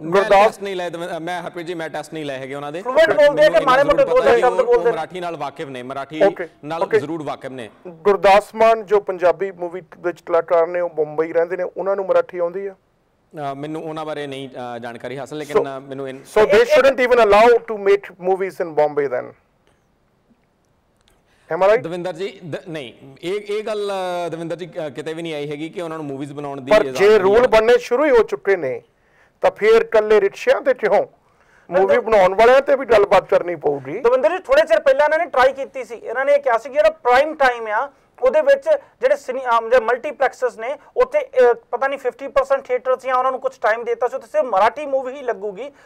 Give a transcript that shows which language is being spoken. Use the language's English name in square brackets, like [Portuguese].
[Punjabi] ਗੁਰਦਾਸ ਨਹੀਂ ਲਏ ਮੈਂ ਹਰਪ੍ਰੀਤ ਜੀ, ਮੈਂ ਟੈਸਟ ਨਹੀਂ ਲਏ ਹੈਗੇ ਉਹਨਾਂ ਦੇ। ਫਲੂਐਂਟ ਬੋਲਦੇ ਕਿ ਮਾੜੇ ਮੋਟੇ ਦੋ ਸ਼ਬਦ ਬੋਲਦੇ? ਮਰਾਠੀ ਨਾਲ ਵਾਕਿਫ ਨੇ, ਮਰਾਠੀ ਨਾਲ ਜ਼ਰੂਰ ਵਾਕਿਫ ਨੇ। ਗੁਰਦਾਸ ਮਾਨ ਜੋ ਪੰਜਾਬੀ ਮੂਵੀ ਵਿੱਚ ਕਲਾਕਾਰ ਨੇ, ਉਹ ਮੁੰਬਈ ਰਹਿੰਦੇ ਨੇ, ਉਹਨਾਂ ਨੂੰ ਮਰਾਠੀ ਆਉਂਦੀ ਆ? ਮੈਨੂੰ ਉਹਨਾਂ ਬਾਰੇ ਨਹੀਂ ਜਾਣਕਾਰੀ ਹਾਸਲ, ਲੇਕਿਨ ਮੈਨੂੰ [English] so they shouldn't even allow to make movies in Bombay then, am I right? [Punjabi] Davinder ਜੀ ਨਹੀਂ, ਇਹ ਗੱਲ ਦਵਿੰਦਰ ਜੀ ਕਿਤੇ ਵੀ ਨਹੀਂ ਆਈ ਹੈਗੀ ਕਿ ਉਹਨਾਂ ਨੂੰ ਮੂਵੀਜ਼ ਬਣਾਉਣ ਦੀ। ਪਰ ਜੇ ਰੂਲ ਬਣਨੇ ਸ਼ੁਰੂ ਹੀ ਹੋ ਚੁੱਕੇ ਨੇ ਤਾਂ ਫਿਰ ਕੱਲੇ ਰਿਕਸ਼ਿਆਂ ਤੇ ਕਿਉਂ, ਮੂਵੀ ਬਣਾਉਣ ਵਾਲਿਆਂ ਤੇ ਵੀ ਗੱਲਬਾਤ ਕਰਨੀ ਪਊਗੀ। ਦਵਿੰਦਰ ਜੀ ਥੋੜੇ ਚਿਰ ਪਹਿਲਾਂ ਇਹਨਾਂ ਨੇ ਟਰਾਈ ਕੀਤੀ ਸੀ, ਇਹਨਾਂ ਨੇ ਕਿਹਾ ਸੀ ਕਿ ਜਿਹੜਾ ਪ੍ਰਾਈਮ ਟਾਈਮ ਆ ਉਹਦੇ ਵਿੱਚ ਜਿਹੜੇ ਮਲਟੀਪਲੈਕਸਸ ਨੇ ਉੱਥੇ ਪਤਾ ਨਹੀਂ 50% ਥੀਏਟਰਸ ਜਾਂ ਉਹਨਾਂ ਨੂੰ ਕੁਝ ਟਾਈਮ ਦਿੱਤਾ ਸੀ, ਉੱਥੇ ਸਿਰਫ ਮਰਾਠੀ ਮੂਵੀ ਹੀ ਲੱਗੂਗੀ।